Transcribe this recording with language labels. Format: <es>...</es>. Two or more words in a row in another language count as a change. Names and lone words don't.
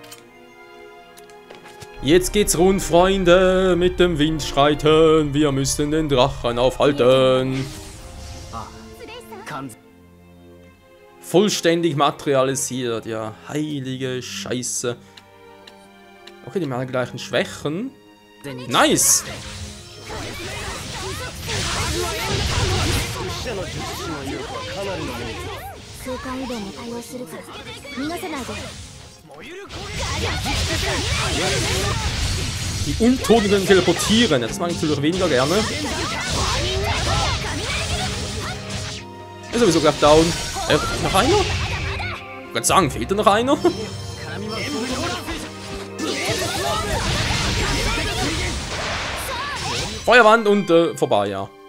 <de>Jetzt geht's rund, Freunde, mit dem Wind schreiten. Wir müssen den Drachen aufhalten. vollständig materialisiert. Ja, heilige Scheiße. Okay, die haben alle gleichen Schwächen. Nice!</de> <ja>空間移動も対応するから逃がさないで</ja> <de>Die Untoten teleportieren. Das mag ich natürlich weniger gerne. Ist sowieso gleich down. Noch einer? Ich kann sagen, fehlt da noch einer? Feuerwand und vorbei, ja.</de>